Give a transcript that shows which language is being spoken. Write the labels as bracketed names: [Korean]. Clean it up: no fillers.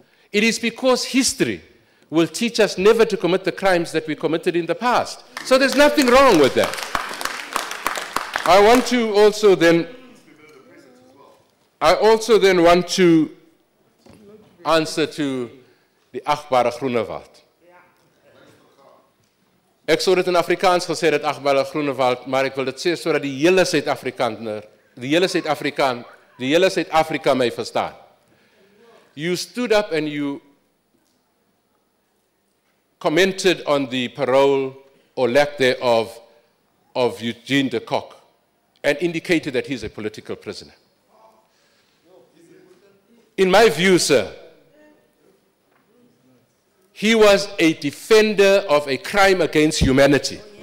[English] It is because history will teach us never to commit the crimes that we committed in the past. So there's nothing wrong with that. I also then want to answer to [Afrikaans] die agbare [English] Groenewald. [Afrikaans] Ek sou dit in Afrikaans gesê het agbare Groenewald, maar ek wil dit sê sodat die hele Suid-Afrika my verstaan. [English] You stood up and you commented on the parole or lack thereof of Eugene de Kock and indicated that he's a political prisoner. In my view, sir, he was a defender of a crime against humanity.